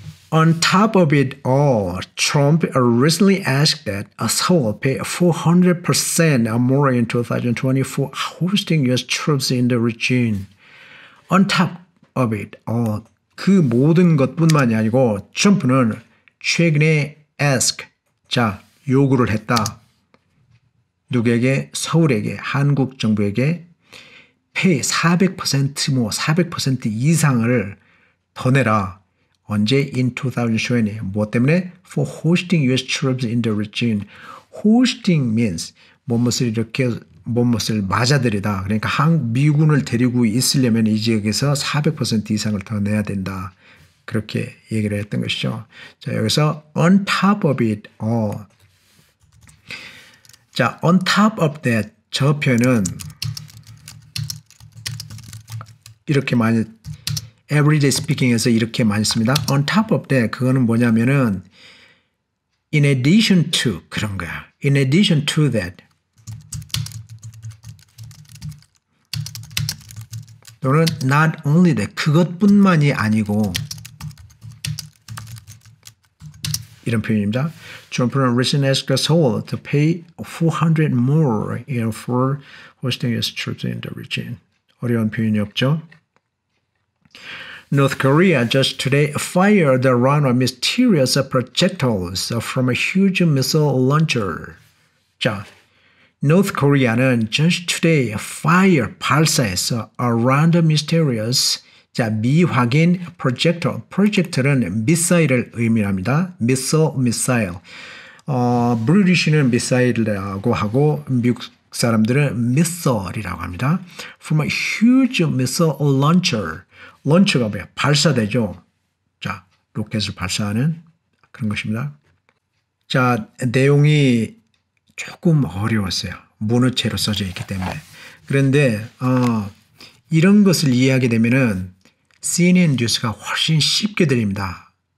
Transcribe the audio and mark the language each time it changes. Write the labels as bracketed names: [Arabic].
[English] On top of it all, Trump recently asked that Seoul pay 400% more in 2020 for hosting U.S. troops in the region. On top of it all, [Korean] 그 모든 것뿐만이 아니고 트럼프는 최근에 ask, 자, 요구를 했다. 누구에게? 서울에게, 한국 정부에게 pay 400% 이상을 더 내라. 언제? [English] In 2020. [Korean] 뭐 때문에? [English] For hosting US troops in the region. Hosting means [Korean] 무엇을 이렇게 무엇을 맞아들이다. 그러니까 미군을 데리고 있으려면 이 지역에서 400% 이상을 더 내야 된다. 그렇게 얘기를 했던 것이죠. 자, 여기서 [English] on top of it all. [Korean] 자, [English] on top of that [Korean] 저 표현은 이렇게 많이 [English] everyday speaking [Korean] 에서 이렇게 많이 씁니다. [English] on top of that [Korean] 그거는 뭐냐면은 [English] in addition to [Korean] 그런 거야. [English] in addition to that [Korean] 또는 [English] not only that [Korean] 그것뿐만이 아니고 이런 표현입니다. 트럼프는 [English] recently asked Seoul to pay 400 more for hosting US troops in the region. [Korean] 어려운 표현이 없죠. [English] North Korea just today fired a round of mysterious projectiles from a huge missile launcher. 자, North Korea는 just today [Korean] 발사해서 [English] a round of mysterious [Korean] 자, 미확인 [English] projectile. [Korean] projectile은 미사일을 의미합니다. [English] missile. [Korean] 브리티시는 미사일이라고 하고 미국 사람들은 missile이라고 합니다. [English] From a huge missile launcher. [Korean] launch가 뭐야? 발사되죠. 자, 로켓을 발사하는 그런 것입니다. 자, 내용이 조금 어려웠어요. 문어체로 써져 있기 때문에. 그런데 이런 것을 이해하게 되면은 CNN 뉴스가 훨씬 쉽게 들립니다.